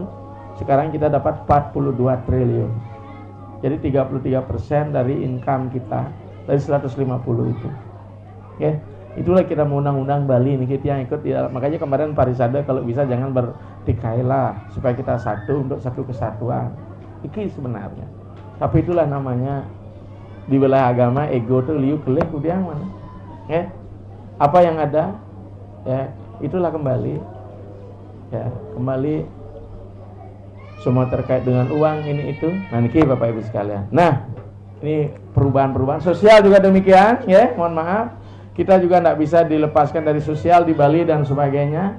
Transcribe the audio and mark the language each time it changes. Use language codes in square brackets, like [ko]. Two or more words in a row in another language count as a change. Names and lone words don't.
[id] Sekarang kita dapat 42 triliun. Jadi 33% dari income kita dari 150 itu. Oke, itulah kita mau undang-undang Bali ini kita yang ikut ya. Makanya kemarin Parisada kalau bisa jangan bertikailah supaya kita satu untuk satu kesatuan. Iki sebenarnya, tapi itulah namanya di wilayah agama ego [ban] tuh liu kelih kudiang [id] mana, ya apa yang ada, ya itulah kembali, ya kembali semua terkait dengan uang ini itu. Nah niki Bapak Ibu sekalian, nah ini perubahan sosial juga demikian, ya mohon maaf kita juga tidak bisa dilepaskan dari sosial di Bali dan sebagainya.